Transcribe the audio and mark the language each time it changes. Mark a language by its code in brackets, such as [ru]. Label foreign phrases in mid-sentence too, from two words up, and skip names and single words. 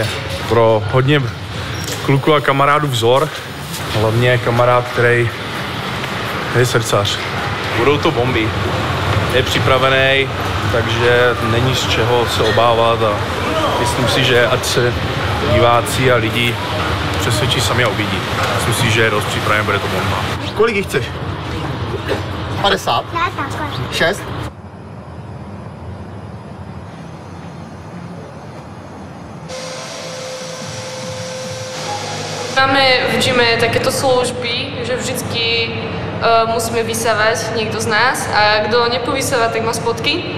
[cs] Pro hodně kluků a kamarádů vzor, hlavně kamarád, který je srdcař. Budou to bomby. Je připravený, takže není z čeho se obávat a myslím si, že ať se diváci a lidi přesvědčí sami a uvidí. Myslím si, že je dost připravený, bude to bomba. Kolik jich chceš? 50? 6? [sk] Máme v gyme takéto služby, že vždycky musíme vysávať niekto z nás a kto nepovysáva, tak má spotky.